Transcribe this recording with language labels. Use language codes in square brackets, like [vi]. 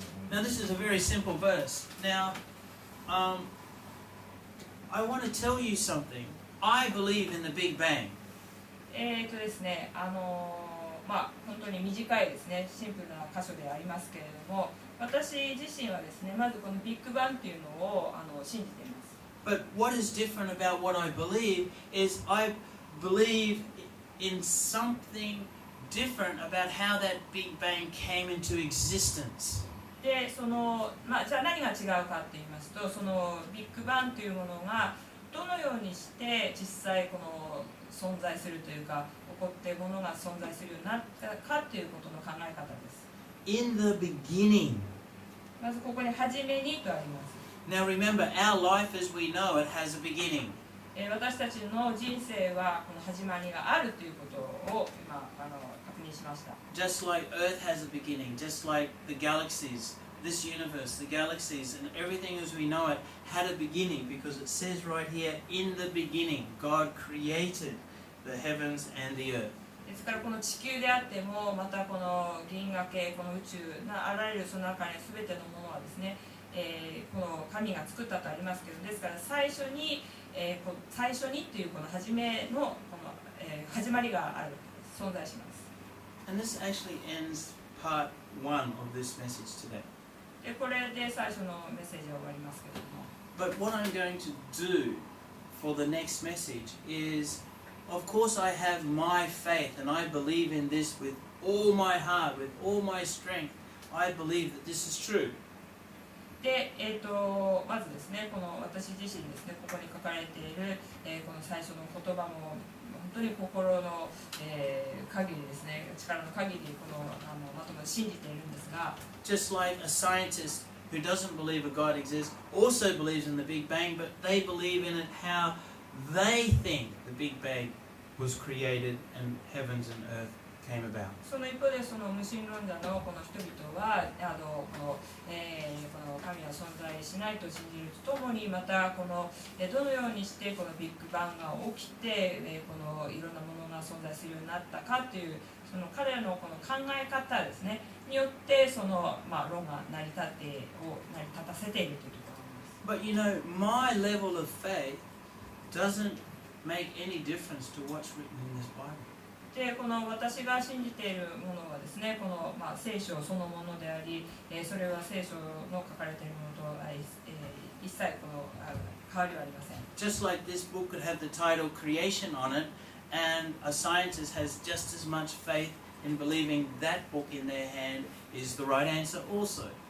[en] Now, this is a very simple verse. Now, I want to tell you something. I believe in the Big Bang. [ja] ですね、本当に短いですね、シンプルな箇所でありますけれども、私自身はですね、まずこのビッグバンっていうのを信じています。 [en] But what is different about what I believe is I believe in something different about how that Big Bang came into existence. [ja] でじゃあ何が違うかって言いますと、そのビッグバンというものがどのようにして実際この存在するというか、起こってものが存在するようになったかということの考え方です。 [en] In the beginning. [ja] まずここに初めにとあります。 [en] Now remember, our life as we know it has a beginning. [ja] 私たちの人生はこの始まりがあるということを今確認しました。 [en] Just like Earth has a beginning, just like the galaxies, this universe, the galaxies, and everything as we know it had a beginning, because it says right here, in the beginning, God created the heavens and the earth. [ja] ですからこの地球であっても、またこの銀河系、この宇宙あらゆるその中に全てのものはですね、この神が作ったとありますけど、ですから最初にっていうこの初めのこの、始まりがある、存在します。 [en] And this actually ends part 1 of this message today. [ja] でこれで最初のメッセージは終わりますけれども。 [en] But what I'm going to do for the next message is, of course I have my faith and I believe in this with all my heart, with all my strength. I believe that this is true. [ja] で、まずですね、この私自身ですね、ここに書かれている、この最初の言葉も本当に心の、限りですね、力の限りこのまとめを信じているんですが、 [en] Just like a scientist who doesn't believe a God exists also believes in the Big Bang, but they believe in it how they think the Big Bang was created and heavens and earth came about. [ja] その一方でその無神論者のこの人々はこの神は存在しないと信じるとともに、またこのどのようにしてこのビッグバンが起きてこのいろんなものが存在するようになったかというその彼らのこの考え方ですねによってその論が成り立たせているというところです。 [en] But you know, my level of faith doesn't make any difference to what's written in this Bible. [ja] でこの私が信じているものはですね、この、聖書そのものであり、それは聖書の書かれているものとは、一切この変わりはありません。 [en] Just like this book could have the title Creation on it, and a scientist has just as much faith in believing that book in their hand is the right answer also.